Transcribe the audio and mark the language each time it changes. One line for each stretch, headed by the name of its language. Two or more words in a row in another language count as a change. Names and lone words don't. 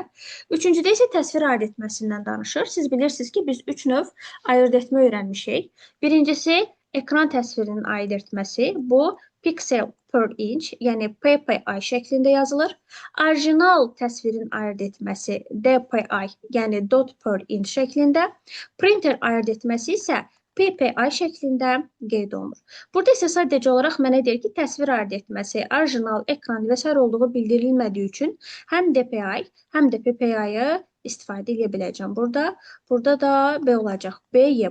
Azerbaijani: Üçüncüdə isə təsvir aid etməsindən danışır. Siz bilirsiniz ki, biz 3 növ ayırt etmə öyrənmişik. Birincisi, ekran təsvirinin aid etməsi. Bu,
English: pixel per inch,
Azerbaijani: yəni PPI şəklində yazılır. Orijinal təsvirin ayırt etməsi DPI, yəni
English: dot per inch
Azerbaijani: şəklində. Printer ayırt etməsi isə PPI şəklində qeyd olunur. Burada isə sadəcə olaraq mənə deyir ki, təsvir ayırt etməsi, orijinal, ekran və s. olduğu bildirilmədiyi üçün həm DPI, həm də PPI-ı istifadə edə biləcəm burada. Burada da B olacaq. B-Y.